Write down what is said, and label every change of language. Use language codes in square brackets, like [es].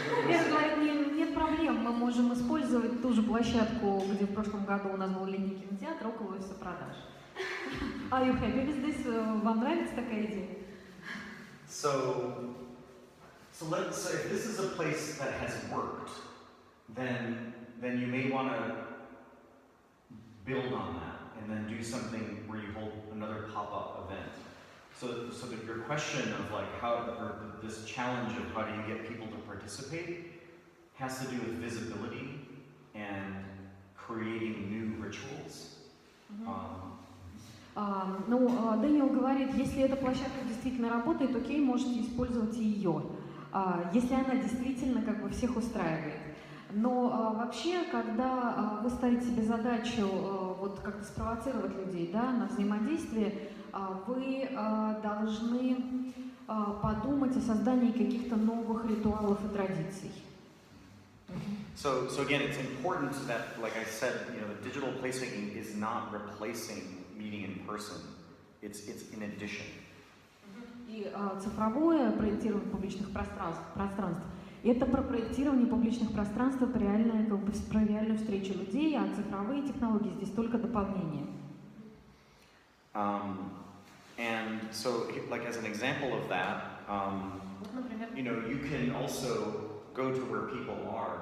[ru] Вера говорит, нет проблем, мы можем использовать ту же площадку, где в прошлом году у нас был летний кинотеатр, около офиса продаж. [en] Are you happy with this? [ru] Вам нравится такая идея? [en] So let's say if this is a place that has worked, then you may want to build on that and then do something where you hold another pop-up event. So that your question of like this challenge of how do you get people to participate has to do with visibility and creating new rituals. [ru] Дэниел говорит, если эта площадка действительно работает, окей, можете использовать и ее, если она действительно как бы всех устраивает. Но вообще, когда вы ставите себе задачу вот как-то спровоцировать людей, да, на взаимодействие, вы должны подумать о создании каких-то новых ритуалов и традиций. [en] So again, it's important that, like I said, the digital placemaking is not replacing meeting in person. It's in addition. [ru] И цифровое проектирование публичных пространств – это про проектирование публичных пространств, про реальную встречу людей, а цифровые технологии здесь только дополнение. [en] And so, like as an example of that, you can also go to where people are.